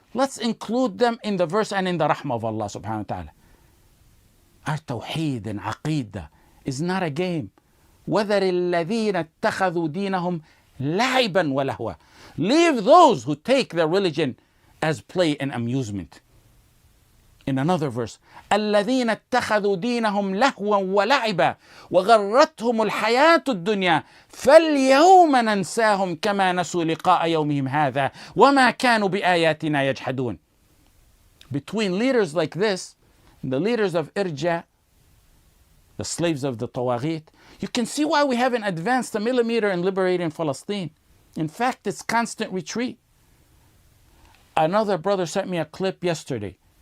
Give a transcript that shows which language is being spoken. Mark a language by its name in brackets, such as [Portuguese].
[English] Let's include them in the verse and in the rahmah of Allah subhanahu wa ta'ala. Our tawheed and aqidah is not a game. [Arabic] وَذَرِ الَّذِينَ اتَّخَذُوا دِينَهُمْ لَعِبًا وَلَهْوًا. [English] Leave those who take their religion as play and amusement. In another verse, [Arabic] الذين اتخذوا دينهم لهوا ولعبا وغرتهم الحياة الدنيا فاليوم ننساهم كما نسوا لقاء يومهم هذا وما كانوا بآياتنا يجحدون. [English] Between leaders like this, the leaders of Irja, the slaves of the Tawaghit, you can see why we haven't advanced a millimeter in liberating Palestine. In fact, it's constant retreat. Another brother sent me a clip yesterday.